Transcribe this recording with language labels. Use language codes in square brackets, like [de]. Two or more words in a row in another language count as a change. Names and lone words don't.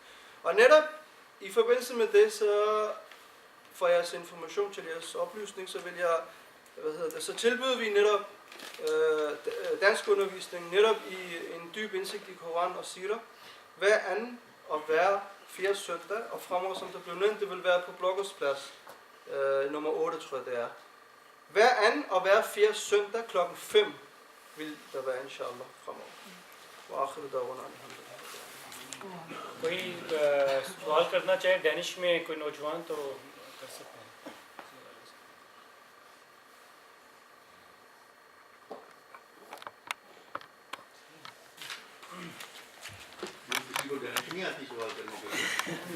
[da] Og netop i forbindelse med det, så for jeres information til jeres oplysning, så vil jeg, så tilbyder vi netop dansk undervisning, netop i en dyb indsigt i Koran og Sira, hver anden og hver 4. søndag, og fremover, som der blev nævnt, det vil være på Blokkers Plads, nummer 8, tror jeg det er. Hver anden og hver 4. søndag klokken 5 vil der være, inshallah, fremover. [ar] Og آخر دعوانا الحمد لله. [ur] کوئی سوال کرنا چاہے ڈینش میں کوئی نوجوان تو کر سکتے ہیں. کسی کو ڈینش نہیں آتی سوال کرنے کے لیے.